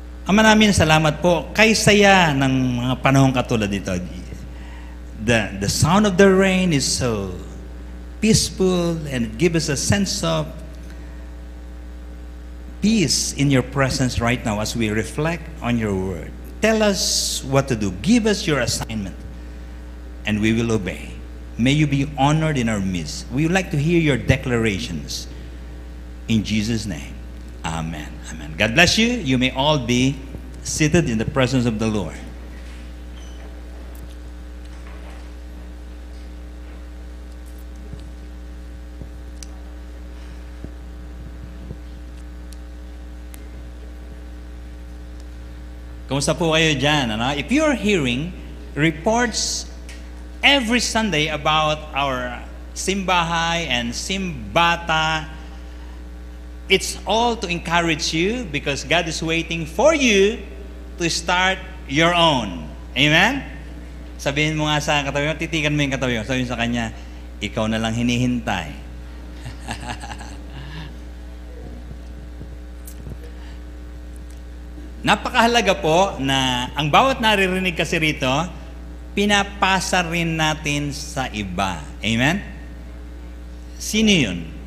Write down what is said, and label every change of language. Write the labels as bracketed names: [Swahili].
[Filipino] Ama namin, salamat po kay saya ng mga panahong katulad dito. [English] The sound of the rain is so peaceful and it gives us a sense of peace in your presence right now as we reflect on your word. Tell us what to do. Give us your assignment and we will obey. May you be honored in our midst. We would like to hear your declarations. In Jesus' name, amen. Amen. God bless you. You may all be seated in the presence of the Lord. [Filipino] Kumusta po kayo dyan? Ano? [English] If you're hearing reports every Sunday about our simbahay and simbata, it's all to encourage you because God is waiting for you to start your own. [Filipino] Amen? Sabihin mo nga sa katabi mo, titigan mo yung katabi mo. Sabihin sa kanya, ikaw na lang hinihintay. Napakahalaga po na ang bawat naririnig kasi rito, pinapasa rin natin sa iba. Amen? Sino yun?